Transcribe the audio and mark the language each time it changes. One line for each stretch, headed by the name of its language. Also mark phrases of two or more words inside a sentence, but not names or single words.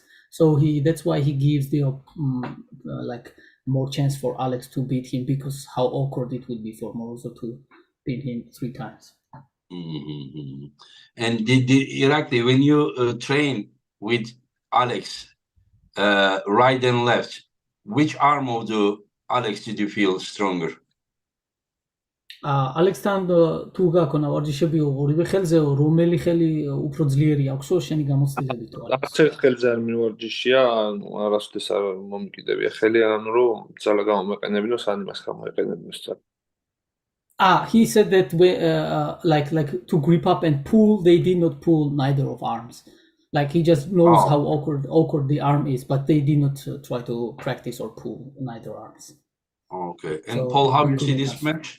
English: So that's why he gives the like more chance for Alex to beat him, because how awkward it would be for Morozov to beat him 3 times. And did Irakli, when you train with Alex, right and left, which arm of the Alex did you feel stronger?
Georgian: ალექსთან თუ გაქონა ვარჯიშები ორივე ხელზე, რომელი ხელი უფრო ძლიერი აქვსო შენი გამოცდილებით თუ არა? არც ერთ ხელზე არ მივარჯიშია, ანუ არასოდეს არ მომკიდებია ხელი, ანუ რომ ძალა გამომეყენებინო, სანამ მას გამოეყენებინო სწორად.
English: He said that like to grip up and pull, they did not pull neither of arms. Like he just knows how awkward the arm is, but they did not try to practice or pull neither arms. Okay. And so, Paul, how do you see this match?